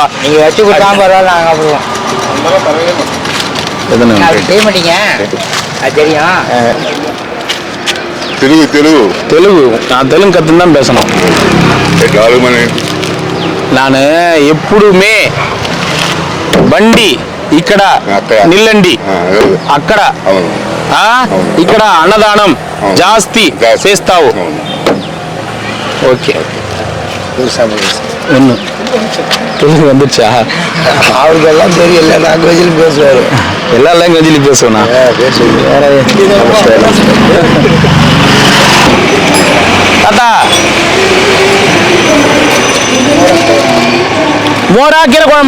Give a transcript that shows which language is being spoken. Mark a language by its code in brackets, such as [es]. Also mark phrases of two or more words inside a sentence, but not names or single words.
[ta] நீங்க வச்சு கொடுத்தா பரவாயில்ல, நாங்க சாப்பிடுவோம். செய்ய மாட்டீங்க அது தெரியும். தெலுங்கு நான் தெலுங்கு கத்துன்னு தான் பேசணும். நான் எப்பவுமே [te] బండి ఇక్కడ నిల్లండి అక్కడ ఇక్కడ అన్నదానం జాస్తి చేస్తావు. [ta] ஓகே ஒன்று தெலுங்கு வந்துச்சா? அவருக்கு எல்லாம் தெரியல, லாங்குவேஜில் பேசுவார். எல்லா லாங்குவேஜிலும் பேசுவேண்ணா. தாத்தா மோரா கீரை குழம்பா?